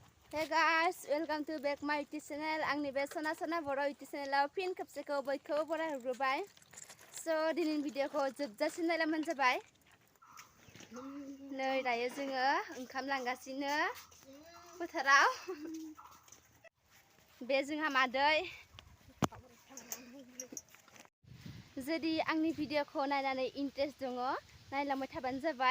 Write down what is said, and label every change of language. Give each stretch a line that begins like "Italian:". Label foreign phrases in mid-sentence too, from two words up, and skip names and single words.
English: Hey guys, welcome to back my YouTube channel.
Bodo: Angni be Sona boro YouTube channel pin खेबसेखौ बयखौ बरायहरबाय. So दिनैनि भिडिअखौ जोबजासिम नायलांबानो जाबाय. नै दायो जोङो ओंखाम लांगासिनो फोथाराव. बे जोंहा मादै. जुदि आंनि भिडिअखौ नायनानै इन्ट्रेस्ट दङ, नायलांबाय थाबानो जाबाय.